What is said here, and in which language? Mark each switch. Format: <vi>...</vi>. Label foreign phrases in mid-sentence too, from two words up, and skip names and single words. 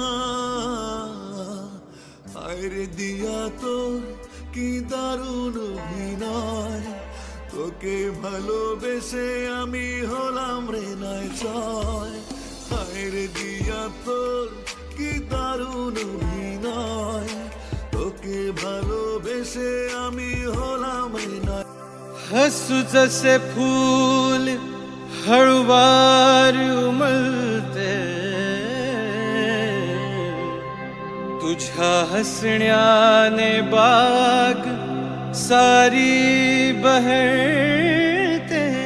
<bn>হায়রে দিয়া তোর কি দারুণ অভিনয়, তোকে ভালোবেসে আমি হলাম রে নয় ছয়। হায়রে দিয়া তোর কি দারুণ অভিনয়, তোকে ভালোবেসে আমি হলাম রে নয়।</bn> <mr>हसू जसे फूल हळवार उमलते, तुझ्या हसण्याने बाग सारी बहरते।</mr>